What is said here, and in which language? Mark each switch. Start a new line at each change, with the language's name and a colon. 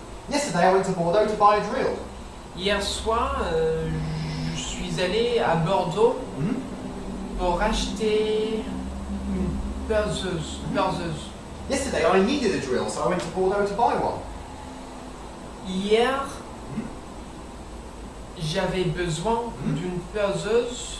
English: Yesterday I went to Bordeaux to buy a drill.
French: Hier soir, je suis allé à Bordeaux pour acheter une perceuse.
English: Yesterday I needed a drill, so I went to Bordeaux to buy one.
French: Hier, j'avais besoin d'une perceuse,